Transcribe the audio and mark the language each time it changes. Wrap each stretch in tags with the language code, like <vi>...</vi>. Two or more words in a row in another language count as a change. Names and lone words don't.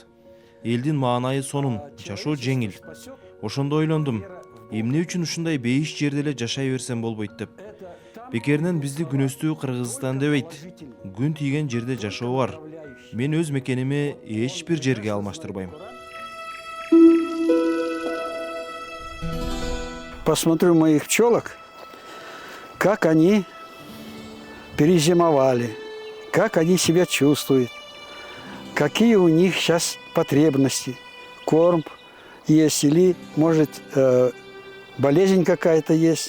<ky>Элдин маанайы сонун, жашоо жеңил. Ошондо ойлондум, эмне үчүн ушундай бейиш жерде эле жашай берсем болбойт деп. Бекеринен бизди күнөстүү Кыргызстан дебейт. Күн тийген жерде жашоо бар. Мен өз мекеними эч бир жерге алмаштырбайм.</ky> <ru>Посмотрю моих пчелок, как они перезимовали, как они себя чувствуют, какие у них сейчас потребности, корм есть или, может, болезнь какая-то есть.</ru>